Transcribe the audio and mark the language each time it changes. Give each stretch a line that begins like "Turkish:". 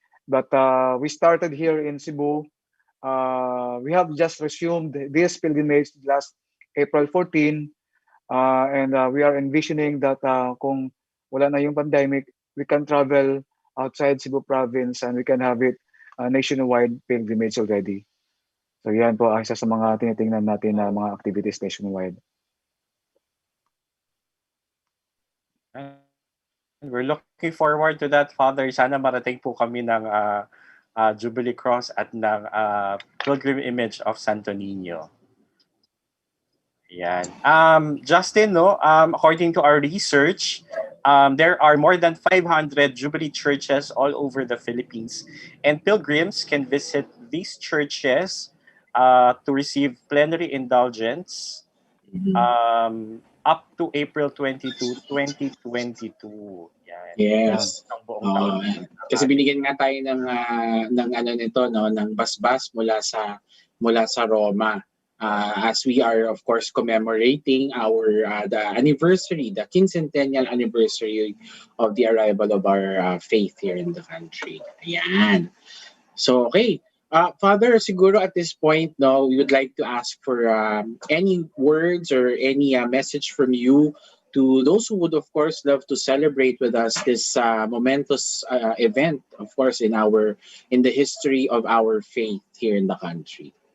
English: But we started here in Cebu. We have just resumed this pilgrimage last April 14. And we are envisioning that
Filipino: kung wala na yung pandemic,
English: we can travel outside Cebu province and we can have it nationwide pilgrimage already.
Filipino: So yan po isa sa mga tinitingnan natin na mga activities nationwide.
English: We're looking forward to that,
Filipino: Father. Sana marating po kami ng Jubilee Cross at ng Pilgrim Image of Santo Niño. Yan.
English: Justin, no, according to our research, there are more than 500 Jubilee churches all over the Philippines, and pilgrims can visit these churches to receive plenary indulgence up to April 22, 2022.
Filipino: Yan.
English: Yes.
Filipino: Kasi binigyan nga tayo ng ano nito, no, ng basbas mula sa Roma.
English: As we are of course commemorating the anniversary, the quincentennial anniversary of the arrival of our faith here in the country. Ayan. So okay. Father, siguro at this point, no, we would like to ask for any words or any message from you to those who would, of course, love to celebrate with us this momentous event, of course, in the history of our faith here in the country.